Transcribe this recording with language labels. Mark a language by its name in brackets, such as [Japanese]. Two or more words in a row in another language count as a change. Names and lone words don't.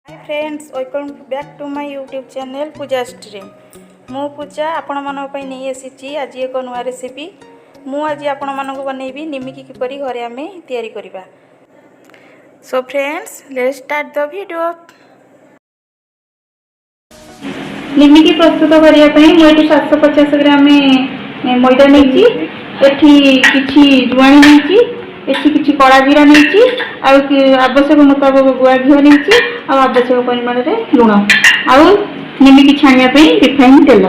[English] Hi friends, welcome back to my YouTube channel Pooja Stream. [Odia] ମୁ ପୂଜା ଆପଣ ମାନଙ୍କ ପାଇଁ ନହିଁ ଆସି ଆଜି ଏକ ନୂଆ ରେସିପି। ମୁ ଆଜି ଆପଣ ମାନଙ୍କ ବନେଇବି ନିମକି କିପରି ଘରେ ଆମେ ତିଆରି କରିବା। [English] So friends, let's start the video. [Odia] ନିମକି ପ୍ରସ୍ତୁତ କରିବା ପାଇଁ ମୁ ଏଠି 750 ଗ୍ରାମ ମଇଦା ନେଇଛି, ଏଠି କିଛି ଯୁଆଣି ନେଇଛି, ଏଠି କିଛି କଡ଼ା ଜିରା ନେଇଛି, ଆବଶ୍ୟକ ମୁତାବକ ଗୁଆ ଘିଅ ନେଇଛି, ଆବଶ୍ୟକ ପରିମାଣ ରେ ଲୁଣ, ଆଉ ନିମକି ଛାଣିବା ପାଇଁ ରିଫାଇନ ତେଲ।